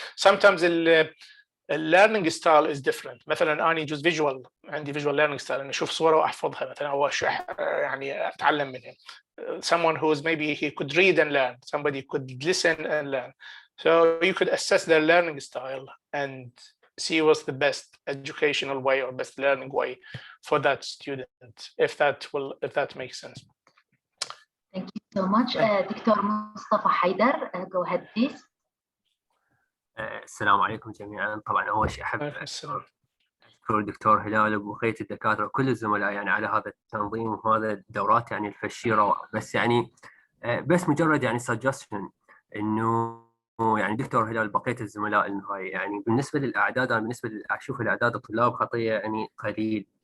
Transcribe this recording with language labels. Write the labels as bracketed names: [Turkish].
[English] Sometimes the learning style is different. [Arabic] مثلا أنا يجوز عندي visual learning style أنا أشوف صورة وأحفظها مثلا أو يعني أتعلم منها. [English] Someone who's maybe he could read and learn, somebody could listen and learn. So you could assess their learning style and see what's the best educational way or best learning way for that student, if that makes sense. Thank you so much. Dr. Mustafa Haidar, go ahead please. [Arabic] السلام عليكم جميعا. طبعا أول شيء أحب السلام. أشكر الدكتور هلال وبقية الدكاترة وكل الزملاء يعني على هذا التنظيم وهذا الدورات يعني الفشيرة. بس يعني بس مجرد يعني suggestion إنه يعني دكتور هلال بقية الزملاء هاي يعني بالنسبة للأعداد أنا بالنسبة أشوف الأعداد الطلاب خطية يعني قليل.